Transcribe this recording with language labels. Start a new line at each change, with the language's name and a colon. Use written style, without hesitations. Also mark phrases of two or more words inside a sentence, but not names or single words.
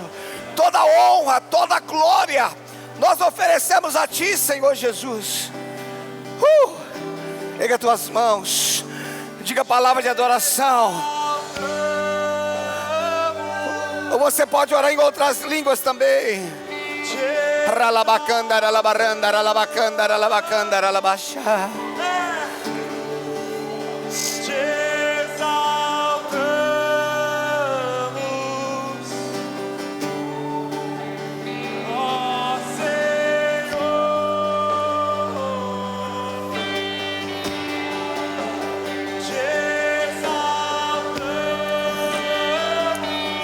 Portuguese: Toda honra, toda glória nós oferecemos a Ti, Senhor Jesus. Erga as tuas mãos, diga a palavra de adoração. Ou você pode orar em outras línguas também. Ralabacanda, ralabaranda, ralabacanda, ralabacanda, ralabaxá. Te exaltamos, ó Senhor. Te exaltamos.